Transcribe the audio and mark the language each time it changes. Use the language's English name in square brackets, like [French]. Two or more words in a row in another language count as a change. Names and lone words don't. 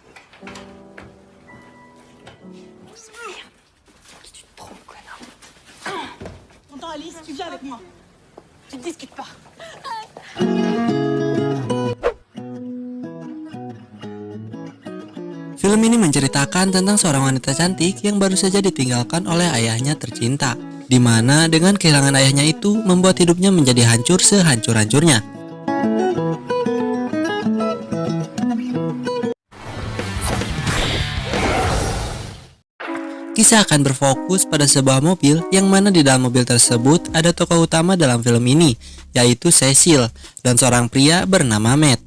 [French] Merde. Qui tu te prends, connard? Tonton Alice, tu viens avec moi. Tu ne discutes pas. [Indonesian] Film ini menceritakan tentang seorang wanita cantik yang baru saja ditinggalkan oleh ayahnya tercinta, di mana dengan kehilangan ayahnya itu membuat hidupnya menjadi hancur sehancur-hancurnya. Kisah akan berfokus pada sebuah mobil yang mana di dalam mobil tersebut ada tokoh utama dalam film ini, yaitu Cecil dan seorang pria bernama Matt.